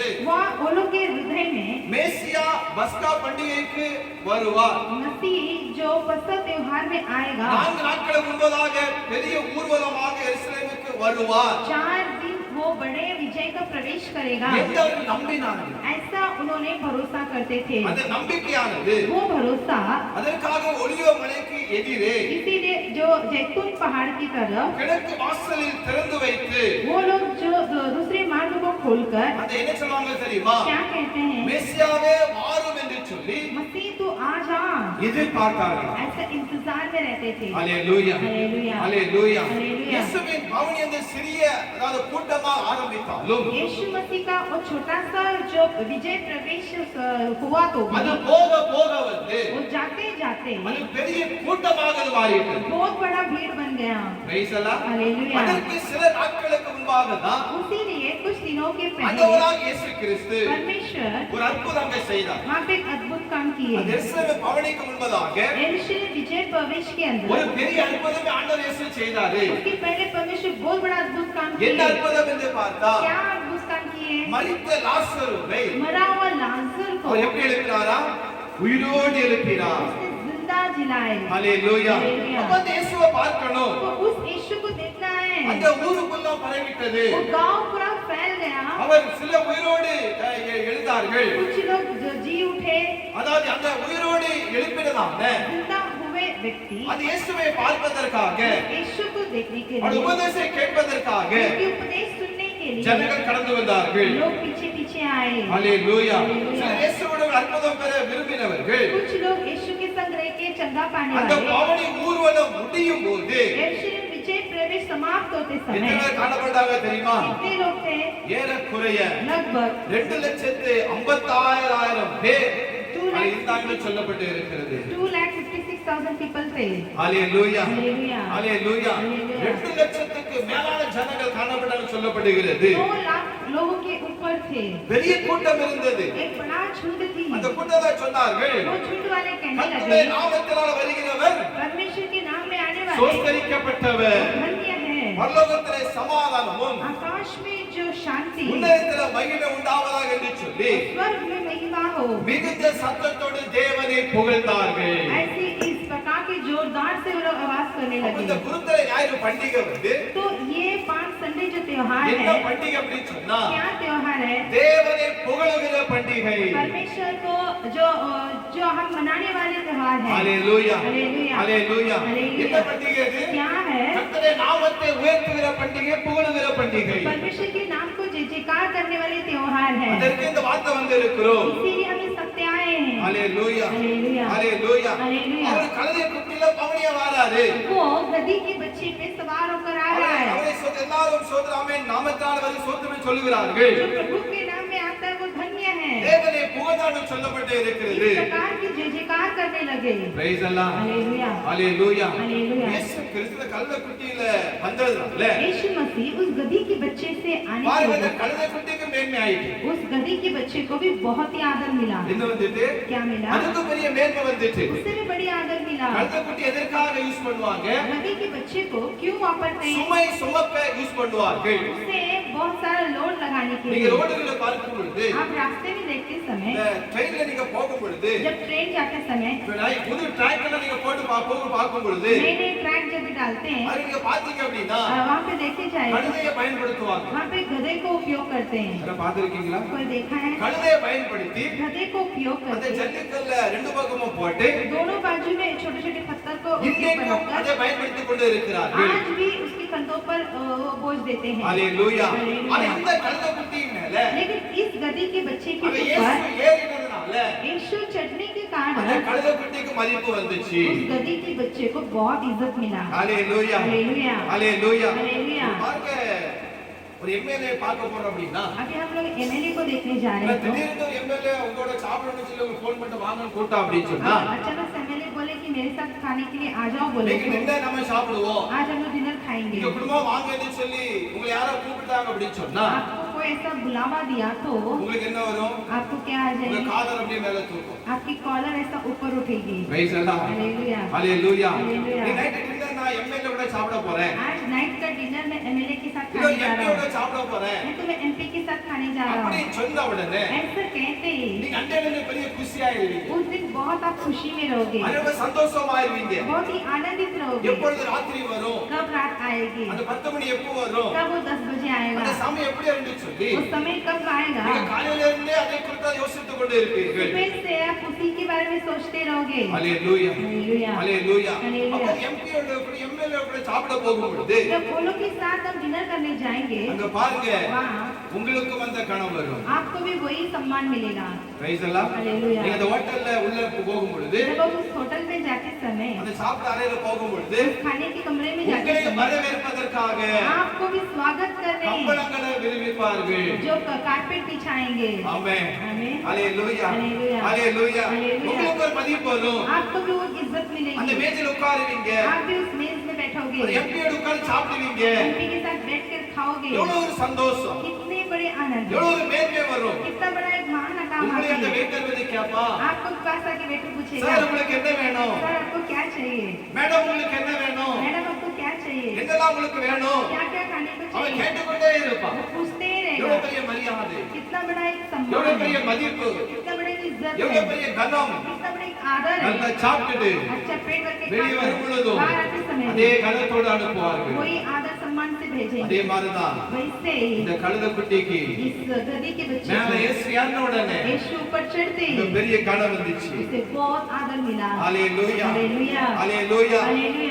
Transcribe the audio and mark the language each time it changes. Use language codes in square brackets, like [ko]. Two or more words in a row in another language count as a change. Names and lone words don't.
[hi] वो लोग के हृदय में [ta] மேசியா பஸ்கா பண்டிகைக்கு வருவார். [hi] मसीह जो फसह त्योहार में आएगा, [ta] 4 நாட்களுக்கு முன்பதாக பெரிய ஊர்வலமாக எருசலேமுக்கு வருவார். [hi] 4 दिन वो बड़े विजय का प्रवेश करेगा, [ta] என்று அவர்கள் நம்பினார்கள். [hi] ऐसा उन्होंने भरोसा करते थे। [ta] அந்த நம்பிக்கையானது [hi] वो भरोसा [ta] அதற்காக ஒலிவ மலைக்கு எதிரே [hi] इसीलिए जो जैतून पहाड़ की तरफ [ta] கிழக்கு வாசலில் திறந்து வைத்து [hi] वो लोग जो दूसरे मार्ग को खोलकर [ta] அந்த என்ன சொல்வாங்க தெரியுமா? [hi] क्या कहते हैं? [ta] மேசியாவே வாரும் என்று சொல்லி [hi] मसीह तू आ जा [ta] எதிர்பார்த்தார்கள். [hi] ऐसे इंतजार में रहते थे. [ta] ஹalleluya [hi] हालेलुया. [ta] ஹalleluya. [hi] हालेलुया. [ta] இயேசுவின் பவனி அந்த சிறிய அதாவது கூட்டமா ஆரம்பித்தாலும் [hi] यीशु मसीह का वो छोटा सा जो विजय प्रवेश हुआ तो [ta] அது போக போக வந்து [hi] वो जाते जाते [ta] அது பெரிய கூட்டமாக அது மாறிட்டது. [hi] बहुत बड़ा भीड़ बन गया. [en] Praise Allah. [hi] हालेलुया. [ta] அதற்கு சில நாட்களுக்கு முன்பாக தான் [hi] उसीलिए कुछ दिनों के पहले [ta] ஆண்டவராகிய இயேசு கிறிஸ்து [hi] परमेश्वर [ta] ஒரு அற்புதத்தை செய்தார். [hi] वहाँ पे एक अद्भुत काम किए. [ta] அந்த எருசலேம் பவனிக்கு முன்பதாக [hi] यरूशलेम विजय प्रवेश के [ta] ஒரு [hi] अंदर [ta] பெரிய அற்புதத்தை ஆண்டவர் இயேசு செய்தாரு. [hi] उसके पहले परमेश्वर बहुत बड़ा अद्भुत काम [ta] என்ன [hi] किए. [ta] அற்புதம் என்று பார்த்தா [hi] क्या अद्भुत काम किए? [ta] மரித்த லாசருவை [hi] मरा हुआ लाजर को [ta] அவர் எப்படி எழுப்பினாரா? உயிரோடு எழுப்பினார். [hi] उसने जिंदा जिलाए. [ta] ஹalleluya. [hi] हालेलुया. [ta] அப்ப அந்த இயேசுவை பார்க்கணும். [hi] तो उस यीशु को देखना है. [ta] அந்த ஊருக்குள்ள பரவிட்டது. [hi] वो गांव पूरा फैल गया. [ta] அவர் சில உயிரோடு எழுந்தார்கள். [hi] कुछ लोग जो जी उठे, [ta] அதாவது அந்த உயிரோடு எழுப்பினதான [hi] जिंदा हुए व्यक्ति [ta] அந்த இயேசுவை பார்ப்பதற்காக [hi] यीशु को देखने के [ta] அந்த [hi] लिए, [ta] உபதேசத்தை கேட்பதற்காக [hi] उनके उपदेश सुनने के लिए [ta] ஜனங்கள் கடந்து வந்தார்கள். [hi] लोग पीछे पीछे आए. [ta] ஹalleluya. சில இயேசுவோட அற்புதம் பெற விரும்பினவர்கள் [hi] कुछ लोग यीशु के संग रह के चंगा पाने [ta] அந்த [hi] वाले [ta] பவனி ஊர்வலம் முடியும் போது [hi] यरूशलेम विजय प्रवेश समाप्त होते [ta] எத்தனை [hi] समय [ta] பேர் காணப்பட்டாங்க தெரியுமா? [hi] कितने लोग थे? [ta] ஏறக்குறைய [hi] लगभग [ta] 2,56,000 பேர் அது இருந்தாங்க சொல்லப்பட்டு இருக்கிறது. [hi] 2,56,000 people थे. [ta] ஹalleluya. [hi] हालेलुया. [ta] ஹalleluya. 2 லட்சத்துக்கு மேலான ஜனங்கள் காணப்பட்டாங்க சொல்லப்படுகிறது. [hi] 2 लाख लोगों के ऊपर थे. [ta] பெரிய கூட்டம் இருந்தது. [hi] एक बड़ा झुंड थी. [ta] அந்த கூட்டத்தை சொன்னார்கள், [hi] वो झुंड वाले कहने [ta] கர்த்தருடைய [hi] लगे, [ta] நாமத்தினால வருகிறவர் [hi] परमेश्वर के नाम में आने वाले [ta] சோஸ்தரிக்கப்பட்டவர். [hi] धन्य है. [ta] பரலோகத்திலே சமாதானமும் [hi] आकाश में जो शांति, [ta] உன்னதத்திலே மகிமை உண்டாவதாக என்று சொல்லி [hi] स्वर्ग में महिमा हो, [ta] மிகுந்த சத்தத்தோடு தேவனை புகழ்ந்தார்கள். [hi] ऐसे इस प्रकार के जोरदार से वो लोग आवाज करने [ta] அப்ப இந்த [hi] लगे. [ta] குருத்தரை ஞாயிறு பண்டிகை வந்து [hi] तो ये 5 संडे जो त्योहार [ta] என்ன [hi] है, [ta] பண்டிகை அப்படின்னு சொன்னா [hi] क्या त्योहार है? [ta] தேவனை புகழுகிற பண்டிகை. [hi] परमेश्वर को जो हम मनाने वाले त्योहार है. [ta] ஹalleluya. [hi] हालेलुया. [ta] ஹalleluya. என்ன [hi] हालेलुया. [ta] பண்டிகை இது? [hi] क्या है? [ta] கர்த்தருடைய நாமத்தை உயர்த்துகிற பண்டிகை, புகழுகிற பண்டிகை. [hi] परमेश्वर के नाम को जय जयकार करने वाले त्योहार है. [ta] அதற்கு இந்த வார்த்தை வந்து இருக்கிறோம். [hi] इसीलिए हम इस सत्य आए हैं. [ta] ஹalleluya. [hi] हालेलुया. [ta] ஹalleluya. [hi] हालेलुया. [ta] அவர் கழுதை குட்டில பவனியா வாராரு. [hi] वो गधी के बच्चे पे सवार होकर आ रहा है. [ta] அவரை எல்லாரும் சோதராமே நாமத்தால் வரை சோதரமே சொல்லுகிறார்கள். [hi] जो प्रभु के नाम में आता है वो धन्य है. [ta] தேவனை புகழ்ந்தான்னு சொல்லப்பட்டு [hi] इस [ta] இருக்கிறது. [hi] प्रकार की जय जयकार करने लगे. [en] Praise Allah. [hi] हालेलुया. [ta] ஹalleluya. [hi] हालेलुया. [ta] இயேசு கிறிஸ்து கழுதை குட்டியில வந்ததுனால [hi] यीशु मसीह उस गधी के बच्चे से आने के [ta] பாருங்க இந்த [hi] बाद [ta] கழுதை குட்டிக்கு மேன்மை ஆயிட்டு. [hi] उस गधी के बच्चे को भी बहुत ही आदर मिला. [ta] என்ன வந்துட்டு? [hi] क्या मिला? [ta] அதுக்கு பெரிய மேன்மை வந்துட்டு. [hi] उससे भी बड़ी आदर मिला. [ta] கழுதை குட்டி எதற்காக யூஸ் பண்ணுவாங்க? [hi] गधी के बच्चे को क्यों वापरते हैं? [ta] சுமை சுமக்க யூஸ் பண்ணுவார்கள். [hi] उससे बहुत सारा लोड लगाने के [ta] நீங்க [hi] लिए. [ta] ரோடுகளை பார்க்கும் பொழுது [hi] आप रास्ते में देखते समय, [ta] இந்த ட்ரெயின்ல நீங்க போகும் பொழுது [hi] जब ट्रेन जाते समय [ta] புது ட்ராக்ல நீங்க போட்டு பார்க்கும் பொழுது [hi] नए नए ट्रैक जब भी डालते हैं, [ta] அது நீங்க பாத்தீங்க அப்படின்னா [hi] वहाँ पे देखे जाए [ta] கழுதையை பயன்படுத்துவாங்க. [hi] वहाँ पे गधे को उपयोग करते हैं. [ta] அத பாத்திருக்கீங்களா? [hi] कोई देखा है? [ta] கழுதையை பயன்படுத்தி [hi] गधे को उपयोग [ta] அந்த [hi] करते हैं. [ta] ஜல்லிக்கல்ல ரெண்டு பக்கமும் போட்டு [hi] दोनों बाजू में छोटे छोटे पत्थर को उसके ऊपर [ta] இன்னைக்கும் [hi] रखकर [ta] அதை பயன்படுத்தி கொண்டு இருக்கிறார்கள். [hi] आज भी उसके कंधों पर वो बोझ देते हैं. [ta] ஹalleluya. [hi] हालेलुया. [ta] ஆனா இந்த கழுதை குட்டியின் மேல [hi] लेकिन इस गधी के बच्चे के [ta] அங்க [hi] ऊपर [ta] இயேசு ஏறினதுனால [hi] यीशु चढ़ने के [ta] அந்த [hi] कारण [ta] கழுதை குட்டிக்கு மதிப்பு வந்துச்சு. [hi] उस गधी के बच्चे को बहुत इज्जत मिला. [ta] ஹalleluya. [hi] हालेलुया. [ta] ஹalleluya. [hi] हालेलुया. [ta] பாருங்க ஒரு எம்எல்ஏ பார்க்க போறோம் அப்படின்னா [hi] अभी हम लोग एमएलए को देखने जा रहे हैं. [ta] திடீர்னு ஒரு எம்எல்ஏ உங்களோட சாப்பிடணும்னு சொல்லி உங்களுக்கு ஃபோன் பண்ணிட்டு வாங்கன்னு கூட்டா அப்படின்னு சொன்னா [hi] अचानक एमएलए बोले कि मेरे साथ खाने के लिए आ जाओ बोले [ta] இன்னைக்கு [hi] तो [ta] நின்று நம்ம சாப்பிடுவோம். [hi] आज हम लोग डिनर खाएंगे. [ta] நீங்க குடும்பம் வாங்கன்னு சொல்லி உங்களை யாரோ கூப்பிட்டாங்க அப்படின்னு சொன்னா [hi] आपको कोई ऐसा बुलावा दिया तो [ta] உங்களுக்கு என்ன வரும்? [hi] आपको क्या आ [ta] உங்க [hi] जाएगी? [ta] காதல் அப்படியே மேல தூக்கும். [hi] आपकी कॉलर ऐसा ऊपर उठेगी. [en] Praise Allah. [hi] हालेलुया. [ta] ஹalleluya. [hi] हालेलुया. [ta] நீ [en] night dinner [ta] நான் எம்எல்ஏ கூட சாப்பிட போறேன். [hi] आज नाइट का डिनर में एमएलए के साथ [ta] இல்ல [hi] खाने जा [ta] எம்பி [hi] रहा [ta] கூட [hi] हूँ. [ta] சாப்பிட போறேன். [hi] मैं तुम्हें एमपी के साथ खाने जा रहा [ta] அப்படி [hi] हूँ. [ta] சொன்ன உடனே [hi] ऐसा कहते ही [ta] நீங்க அண்டையில பெரிய குஷியாயிருவீங்க. [hi] उस दिन बहुत आप खुशी में रहोगे, [ta] ரொம்ப சந்தோஷமாயிருவீங்க. [hi] बहुत ही आनंदित रहोगे. [ta] எப்பொழுது ராத்திரி வரும்? [hi] कब रात आएगी, [ta] அந்த 10 மணி எப்போ வரும்? [hi] कब वो 10 बजे [ta] அந்த [hi] आएगा, [ta] சமயம் எப்படி இருந்துச்சு சொல்லி [hi] वो समय कब आएगा. [ta] நீங்க காலையில இருந்தே அதை குறித்து யோசித்துக் கொண்டு இருப்பீர்கள். [hi] सुबह से आप उसी के बारे में सोचते रहोगे. [ta] ஹalleluya. [hi] हालेलुया. [ta] ஹalleluya. [hi] हालेलुया. [ta] அப்ப எம்பியோட கூட எம்எல்ஏ கூட சாப்பிட போகும் பொழுது [hi] जब वो लोग के साथ हम डिनर करने जाएंगे [ta] அங்க பாருங்க [hi] वहाँ [ta] உங்களுக்கும் அந்த கணம் வரும். [hi] आपको भी वही सम्मान मिलेगा। [ta] பிரைஸ் எல்லாம். [hi] Hallelujah. [ta] நீங்க அந்த ஹோட்டல்ல உள்ள போகும் பொழுது, [hi] जब आप उस होटल में जाते समय, [ta] அந்த சாப்பிட்ட அறையில போகும் பொழுது, [hi] खाने के कमरे में जाते [ta] உங்களை [hi] समय [ta] வரவேற்பதற்காக [hi] आपको भी स्वागत करने [ta] கம்பளங்களை விரிவிப்பார்கள். [hi] जो कारपेट बिछाएंगे। [ta] ஆமென். [hi] आमीन। [ta] ஹalleluya. [hi] Hallelujah. [ta] ஹalleluya. [hi] Hallelujah. [ta] உங்களுக்கு ஒரு மதிப்பு வரும். [hi] आपको भी वो इज्जत [ta] அந்த [hi] मिलेगी। [ta] மேஜையில உட்காருவீங்க. [hi] आप भी उस मेज में [ta] ஒரு [hi] बैठोगे, [ta] எம்பியோட உட்கார்ந்து சாப்பிடுவீங்க. [hi] एमपी के साथ बैठकर खाओगे। [ta] எவ்வளவு ஒரு சந்தோஷம், [hi] कितने बड़े आनंद, [ta] எவ்வளவு ஒரு மேன்மை வரும். [hi] कितना बड़ा एक महान काम [ta] உங்களை அந்த [hi] है। [ta] வெயிட்டர் வந்து கேப்பா, [hi] आपको पास आके वेटर पूछेगा, [ta] சார் உங்களுக்கு என்ன வேணும், [hi] सर आपको क्या चाहिए, [ta] மேடம் உங்களுக்கு என்ன வேணும், [hi] मैडम आपको क्या चाहिए, [ta] என்னெல்லாம் உங்களுக்கு வேணும், [hi] क्या क्या खाने को [ta] அவன் [hi] चाहिए, [ta] கேட்டுக்கொண்டே இருப்பான். [hi] वो पूछते ही [ta] எவ்வளவு [hi] रहेगा। [ta] பெரிய மரியாதை, [hi] कितना बड़ा एक [ta] எவ்வளவு [hi] सम्मान [ta] பெரிய [hi] है, [ta] மதிப்பு, [hi] कितना बड़ा एक इज्जत [ta] எவ்வளவு [hi] है, [ta] பெரிய கனம். [hi] कितना बड़ा एक आदर [ta] நல்லா [hi] है। [ta] சாப்பிட்டுட்டு [hi] अच्छा पेट भर के [ta] வெளியே வரும் பொழுதும் [hi] बाहर आते समय [ta] அதே கனத்தோடு அனுப்புவார்கள். [hi] वही आदर सम्मान से भेजेंगे। [ta] அதே மாதிரிதான் [hi] वैसे [ta] இந்த கழுத குட்டிக்கு [hi] इस गधी के बच्चे [ta] மேல [hi] को [ta] இயேசு ஏறின உடனே [hi] यीशु ऊपर चढ़ते [ta] இந்த பெரிய கனம் வந்துச்சு. [hi] उसे बहुत आदर मिला। [ta] ஹalleluya. [hi] हालेलुया। [ta] ஹalleluya. [hi] हालेलुया।